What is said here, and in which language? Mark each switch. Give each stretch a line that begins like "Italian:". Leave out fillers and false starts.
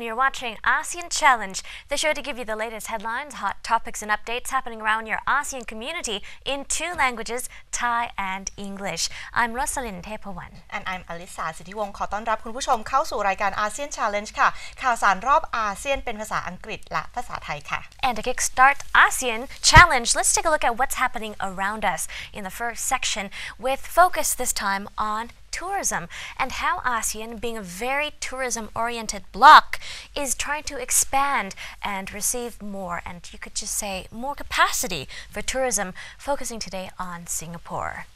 English: You're watching ASEAN Challenge, the show to give you the latest headlines, hot topics and updates happening around your ASEAN community in two languages, Thai and English. I'm Rosalind Tepawan. And I'm Alisa
Thai: สิทธิวงศ์ขอต้อนรับคุณผู้ชมเข้าสู่รายการ ASEAN Challenge ค่ะข่าวสารรอบอาเซียนเป็นภาษาอังกฤษและภาษาไทยค่ะ
English: And to kickstart ASEAN Challenge, let's take a look at what's happening around us in the first section with focus this time on tourism and how ASEAN, being a very tourism-oriented bloc, is trying to expand and receive more, and you could just say more capacity for tourism, focusing today on Singapore.